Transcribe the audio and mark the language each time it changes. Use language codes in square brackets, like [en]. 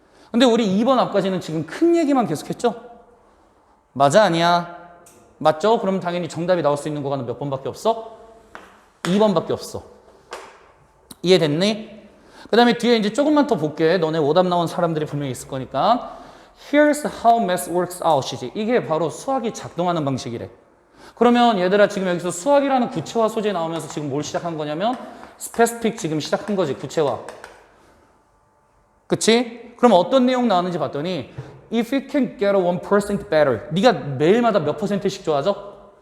[ko] 근데 우리 2번 앞까지는 지금 큰 얘기만 계속했죠? 맞아 아니야? 맞죠? 그럼 당연히 정답이 나올 수 있는 구간은 몇 번밖에 없어? 2번밖에 없어. 이해됐니? 그 다음에 뒤에 이제 조금만 더 볼게. 너네 오답 나온 사람들이 분명히 있을 거니까. [en] Here's how math works out이지. [ko] 이게 바로 수학이 작동하는 방식이래. 그러면 얘들아 지금 여기서 수학이라는 구체화 소재 나오면서 지금 뭘 시작한 거냐면 specific 지금 시작한 거지. 구체화. 그치? 그럼 어떤 내용 나왔는지 봤더니 [en] If you can get a 1% better [ko] 네가 매일마다 몇 %씩 좋아져?